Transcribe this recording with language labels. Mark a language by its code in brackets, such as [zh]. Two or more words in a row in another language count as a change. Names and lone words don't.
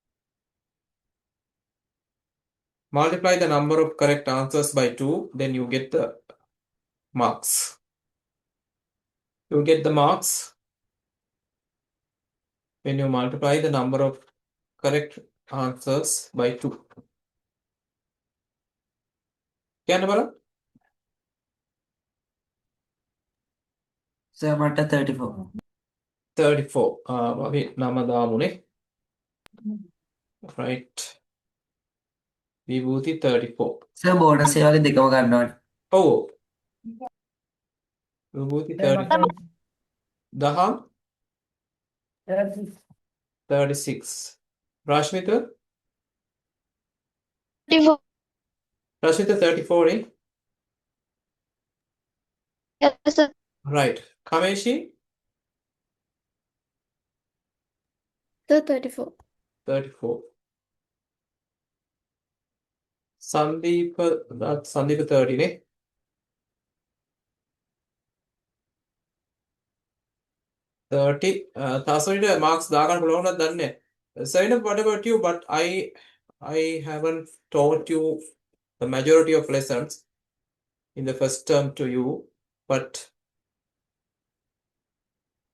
[en] Multiply the number of correct answers by 2, then you get the marks. You get the marks when you multiply the number of correct answers by 2. [si] කියන්න බලන්න. Sir, මට 34. 34. අපි නම දාමුනේ. Right. විභූති 34. Sir, bonus ඒ වගේ දෙකම ගන්නවා. ඔව්. විභූති 34. දහම් 36. රශ්මිත 34 eh? [en] Yes, sir. Right. Kameshi The 34. 34. Sandeep, that's Sandeep 30 ne? 30. [si] Tasonita marks දාගන්න පුළුවන් නේද දන්නේ. [en] Zainab, what about you? But I haven't taught you the majority of lessons in the first term to you, but